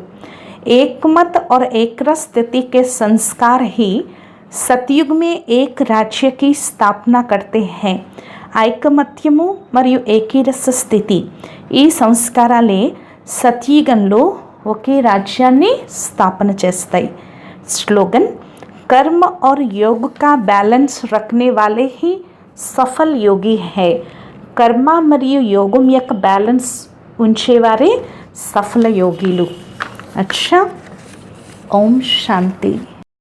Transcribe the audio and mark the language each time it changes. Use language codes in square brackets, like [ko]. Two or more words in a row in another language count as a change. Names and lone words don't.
[hi] एकमत और एकरस स्थिति के संस्कार ही सतयुग में एक राज्य की स्थापना करते हैं. [te] ఐకమత్యము మరియు ఏకీరస స్థితి ఈ సంస్కారాలే సత్యుగంలో ఒకే రాజ్యాన్ని స్థాపన చేస్తాయి. [hi] स्लोगन, कर्म और योग का बैलेंस रखने वाले ही सफल योगी है. [te] కర్మ మరియు యోగం యొక్క బ్యాలెన్స్ ఉంచేవారే సఫల యోగిలు. [hi] अच्छा, ओम शांति.